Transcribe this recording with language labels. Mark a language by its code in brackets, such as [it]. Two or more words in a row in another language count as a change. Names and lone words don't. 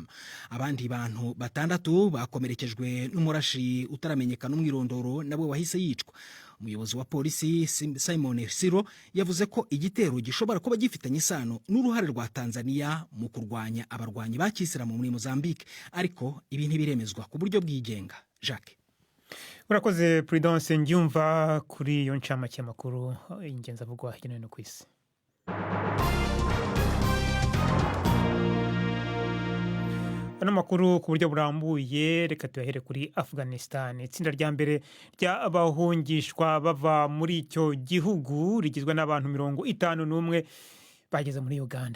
[rw] Abandi bantu 6 bakomerekejwe n'umurashi utaramenyekana umwirondoro nabwe wahise yicwa. Umuyobozi wa polisi Simon Siro yavuze ko igitero gishobora kuba gifitanye isano n'uruhare rwa Tanzania mu kurwanya abarwanyi ba Kisilamu muri Mozambique, ariko ibi ntibiremezwa ku buryo bw'igenga. Jacques. Urakoze Prudence Ngyumva kuri iyo ncamake makuru ingenzi avugwa hirya no hino ku isi. Ano makuru ku buryo burambuye reka tuyahere kuri Afghanistan. Itsinda rya mbere ry'abahungishwa bava muri icyo gihugu rigizwe n'abantu 51 bageze muri Uganda.